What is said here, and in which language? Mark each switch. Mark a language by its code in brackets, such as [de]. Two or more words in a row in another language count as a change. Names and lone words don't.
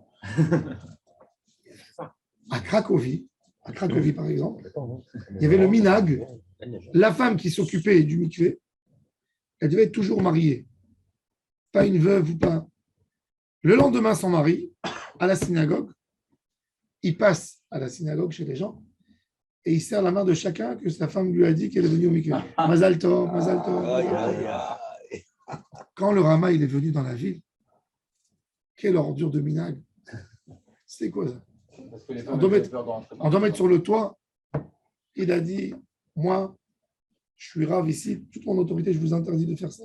[fr] À Cracovie, par exemple, il y avait le minag, la femme qui s'occupait du mikvé, elle devait être toujours mariée. Pas une veuve ou pas. Le lendemain, son mari, à la synagogue, il passe à la synagogue chez les gens et il serre la main de chacun que sa femme lui a dit qu'elle est venue au mikvé. [he] מזל טוב, מזל טוב. [fr] Aïe, aïe, aïe. Quand le Rama il est venu dans la ville, quelle ordure de minag. C'est quoi ça? Parce que les On femmes doit avaient mettre- peur de rentrer dans On doit mettre sur le toit. Il a dit, moi, je suis rave ici, toute mon autorité, je vous interdis de faire ça.